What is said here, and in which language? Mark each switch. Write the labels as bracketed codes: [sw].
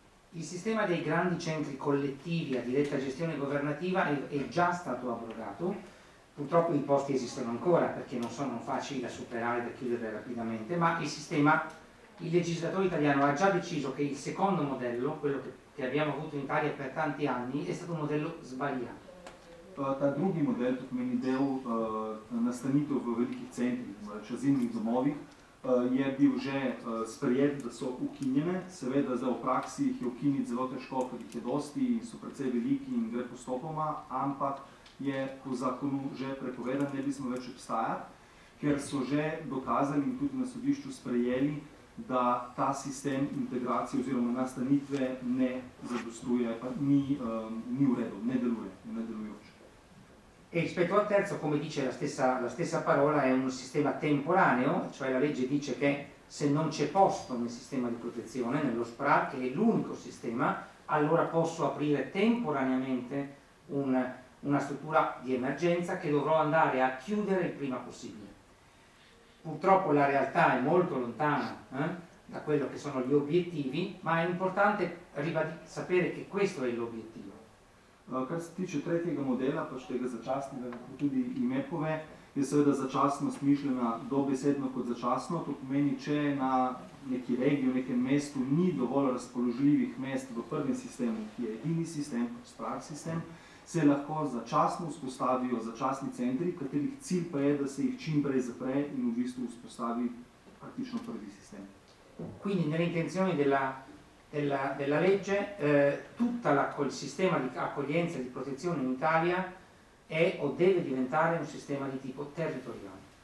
[it] Il sistema dei grandi centri collettivi a diretta gestione governativa è già stato abrogato, purtroppo i posti esistono ancora perché non sono facili da superare, da chiudere rapidamente, ma il legislatore italiano ha già deciso che il secondo modello, quello che abbiamo avuto in Italia per tanti anni, è stato un modello sbagliato. [sl] Ta drugi model, to pomeni del nastanitev v velikih centrih, azilnih domovih, je bil že sprejet, da so ukinjene. Seveda zdaj v praksi jih je ukiniti zelo težko, ker jih je dosti in so precej veliki in gre postopoma, ampak je po zakonu že prepovedan, ne bi smo več obstajati, ker so že dokazali in tudi na sodišču sprejeli, da ta sistem integracije oziroma nastanitve ne zadostuje, pa ni v redu, ne deluje, ne delujoč. [it] E rispetto al terzo, come dice la stessa parola, è un sistema temporaneo, cioè la legge dice che se non c'è posto nel sistema di protezione, nello SPRAR, che è l'unico sistema, allora posso aprire temporaneamente una struttura di emergenza che dovrò andare a chiudere il prima possibile. Purtroppo la realtà è molto lontana da quello che sono gli obiettivi, ma è importante sapere che questo è l'obiettivo. [sl] Kar se tiče tretjega modela, pač tega začasnega, kako tudi ime pove, je seveda začasnost mišljena dobesedno kot začasno. To pomeni, če na neki regiji, v nekem mestu ni dovolj razpoložljivih mest v prvem sistemu, ki je edini sistem, SPRAR sistem, se lahko začasno vzpostavijo začasni centri, katerih cilj pa je, da se jih čim prej zapre in v bistvu vzpostavi praktično prvi sistem. [it] Quindi nelle intenzioni della legge tutto il sistema di accoglienza e di protezione in Italia è o deve diventare un sistema di tipo territoriale.